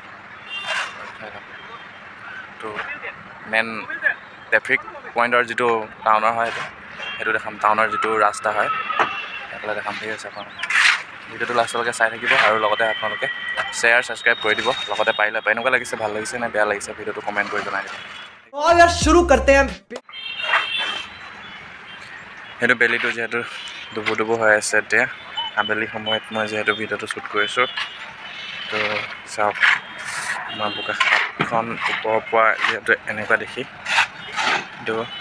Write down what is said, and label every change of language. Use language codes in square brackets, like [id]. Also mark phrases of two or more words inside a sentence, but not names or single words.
[as] তো [en] main traffic point [as] যিটো টাউনৰ হয় সেইটো দেখাম টাউনৰ যিটো ৰাস্তা হয় সেইফালে দেখাম ঠিক আছে আপোনালোকে ভিডিঅ'টো লাষ্টলৈকে চাই থাকিব আৰু লগতে আপোনালোকে [en] share subscribe [as] কৰি দিব লগতে পাৰিলে এনেকুৱা লাগিছে ভাল লাগিছে নে বেয়া লাগিছে ভিডিঅ'টো কমেণ্ট কৰি জনাই দিব [hi] यार शुरू करते हैं [as] সেইটো বেলিটো যিহেতু ডুবু হৈ আছে এতিয়া আবেলি সময়ত মই যিহেতু ভিডিঅ'টো শ্বুট কৰিছোঁ তো চাওক আমাৰ বোকাখাটখন ওপৰৰ পৰা যিহেতু এনেকুৱা দেখি তো